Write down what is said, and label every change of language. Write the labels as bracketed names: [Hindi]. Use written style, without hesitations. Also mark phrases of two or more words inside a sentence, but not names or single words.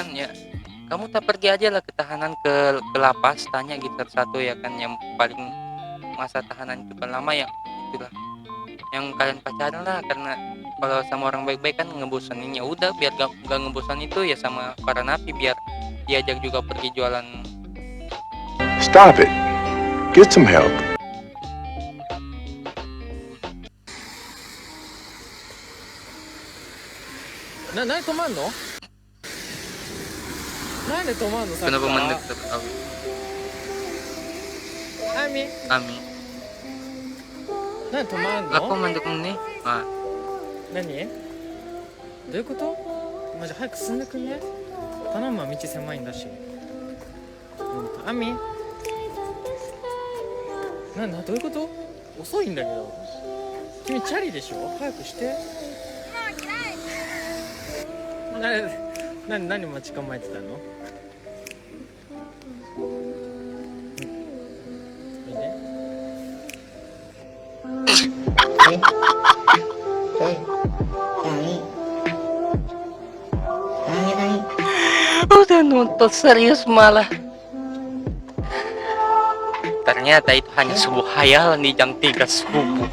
[Indonesian] Ya kamu tak pergi aja lah ke tahanan, ke lapas, tanya gitu satu ya kan, yang paling masa tahanan itu kan lama, ya itulah yang kalian pacaran lah. Karena kalau sama orang baik-baik kan ngebosanin, ya udah biar gak ngebosan itu ya sama para napi, biar diajak juga pergi jualan. [English] Stop it. Get some help. [Japanese] Nani 止まんの？なんで止まんの？さっき [Indonesian] Kenapa [Japanese] から [Indonesian] mendekat Ami Ami? [Japanese] なんで止まん [Indonesian] Aku [Japanese] の？ [Indonesian] mendukung nih. [Japanese] 何？どういうこと？マジ早く進んでくんね？頼むわ、道狭いんだし。アミ？どういうこと？遅いんだけど。君チャリでしょ？早くして。何待ち構えてたの？いいね。 [Indonesian] Udah nonton serius malah. Ternyata itu hanya sebuah hayalan di jam 3 subuh.